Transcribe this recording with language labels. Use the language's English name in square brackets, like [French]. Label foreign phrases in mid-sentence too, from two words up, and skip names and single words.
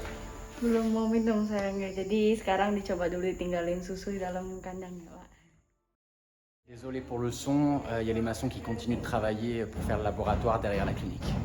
[Indonesian] Belum mau minum sayangnya, jadi sekarang dicoba dulu ditinggalin susu di dalam kandang ya Pak. [French] Désolé pour le son, il y a les maçons qui continuent de travailler pour faire le laboratoire derrière la clinique.